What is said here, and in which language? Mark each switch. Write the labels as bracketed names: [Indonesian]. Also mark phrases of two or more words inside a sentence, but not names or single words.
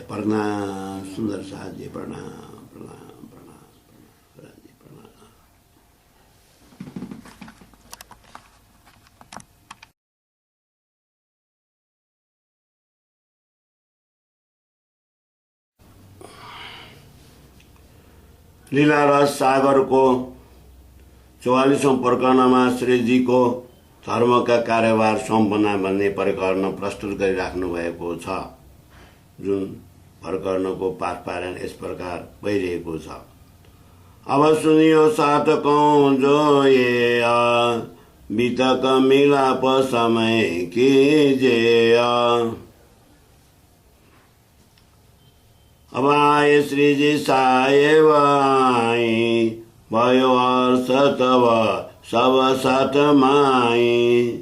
[Nepali] प्रणाम सुंदर साथ जी, प्रणाम प्रणाम प्रणाम प्रणाम। लीला रस सागर को 44औं प्रकरणमा श्री जी को धर्मका कार्यभार सम्पन्न भन्ने प्रकरण प्रस्तुत गरिराख्नु भएको छ, जुन प्रकरणको पाठ पारायण यस प्रकार भइरहेको छ। [Hindi] अब सुनियो साधकौं जो ये बीतक मिलाप समय कीजिए। अब आए श्रीजी साहेब आई, भयो हर्ष तब सब साथ माई।